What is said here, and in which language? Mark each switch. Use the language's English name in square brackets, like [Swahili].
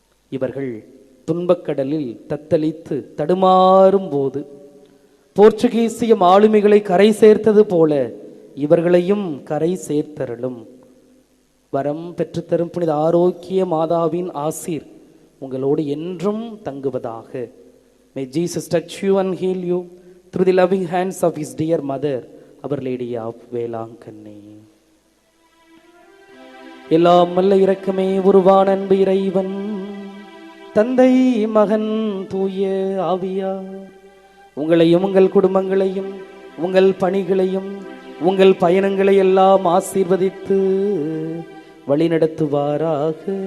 [Tamil] இவர்கள் துன்பக்கடலில் தத்தளித்து தடுமாறும் போது போர்ச்சுகீசிய ஆளுமைகளை கரை சேர்த்தது போல இவர்களையும் கரை சேர்த்தருளும். வரம் பெற்றுத்தரும் புனித ஆரோக்கிய மாதாவின் ஆசீர் உங்களோடு என்றும் தங்குவதாக. [English] May Jesus touch you and heal you through the loving hands of his dear mother, Our Lady of Velankanni. [Tamil] எல்லாம் வல்ல இரக்கமே உருவான அன்பு இறைவன் தந்தை மகன் தூய ஆவியார் உங்களையும் உங்கள் குடும்பங்களையும் உங்கள் பணிகளையும் உங்கள் பயணங்களை எல்லாம் ஆசீர்வதித்து வழிநடத்துவாராக.